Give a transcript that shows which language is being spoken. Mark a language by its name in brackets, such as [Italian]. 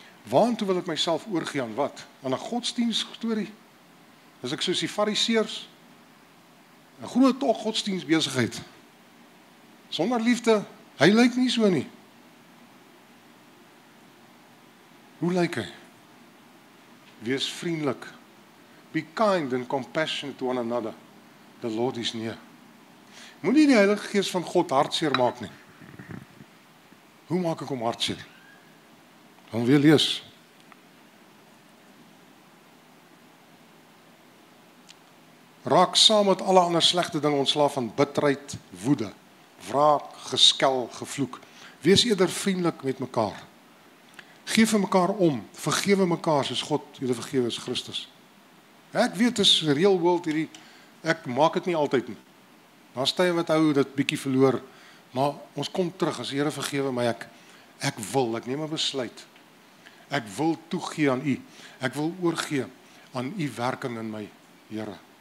[Afrikaans] Waartoe wil ek myself oorgee aan wat? Aan 'n godsdienst storie? Is ek soos die Fariseërs? 'n groot godsdienst besigheid. Sonder liefde, hy lyk nie so nie. Hoe lyk hy? Wees vriendelik. [English] Be kind and compassionate to one another. The Lord is near. [Afrikaans] Moenie die Heilige Gees van God hartseer maak nie. Hoe maak ek hom hartseer? Dan weer lees. Raak saam met alle ander slegte dinge ontslaaf van bitterheid, woede, wraak, geskel, gevloek. Wees eerder vriendelik met mekaar. Geef vir mekaar om, vergewe mekaar soos God julle vergewe is Christus. Ek weet dit is real world hierdie, ek maak dit nie altyd nie. Daar's tye wat hou dit bietjie verloor, maar ons kom terug as die Here vergewe my, ek neem 'n besluit. Ek wil toegee aan U. Ek wil oorgee aan U werking in my, Here.